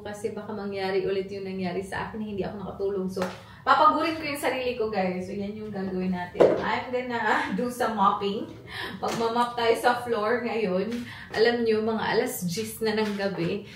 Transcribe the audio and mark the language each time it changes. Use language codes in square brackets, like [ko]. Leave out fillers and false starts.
[tl] Kasi baka mangyari ulit yung nangyari sa akin na hindi ako nakatulog. So, papagurin ko yung sarili ko, guys. So, yan yung gagawin natin. [en] I'm gonna do some mopping. [tl] Magmamop tayo sa floor ngayon. Alam nyo, mga alas 10 na ng gabi.